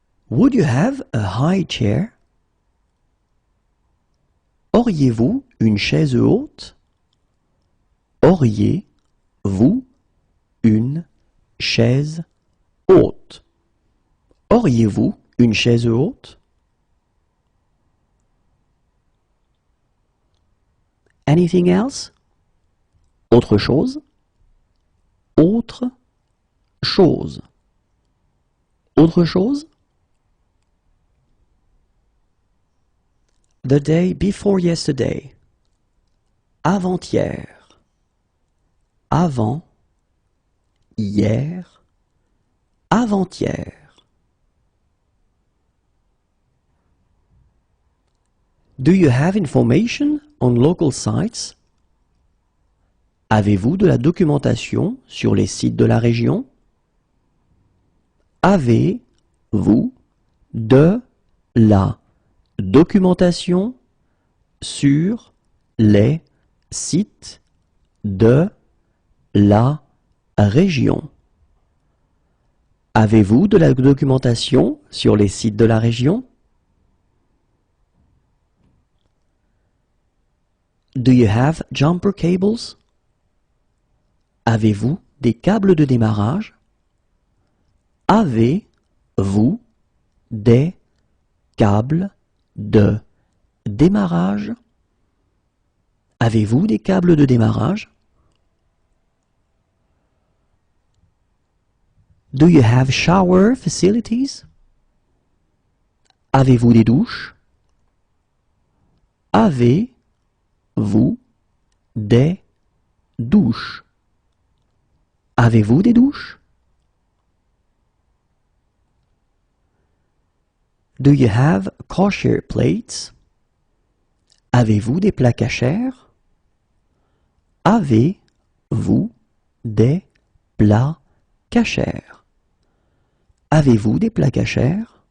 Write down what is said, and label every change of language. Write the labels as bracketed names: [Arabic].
[English] Would you have a high chair? [French] Auriez-vous une chaise haute? Auriez-vous une chaise haute? Auriez-vous une chaise haute? [English] Anything else? [French] Autre chose? Autre chose. Autre chose? [English] The day before yesterday. [French] Avant-hier. Avant. Hier. Avant-hier. [English] Do you have information on local sites? [French] Avez-vous de la documentation sur les sites de la région? Avez-vous de la documentation sur les sites de la région? Avez-vous de la documentation sur les sites de la région? [English] Do you have jumper cables? [French] Avez-vous des câbles de démarrage? Avez-vous des câbles de démarrage? Avez-vous des câbles de démarrage? [English] Do you have shower facilities? [French] Avez-vous des douches? Avez-vous Avez-vous des douches? Avez-vous des douches? [English] Do you have kosher plates? [French] Avez-vous des plats cachers? Avez-vous des plats cachers? Avez-vous des plats cachers?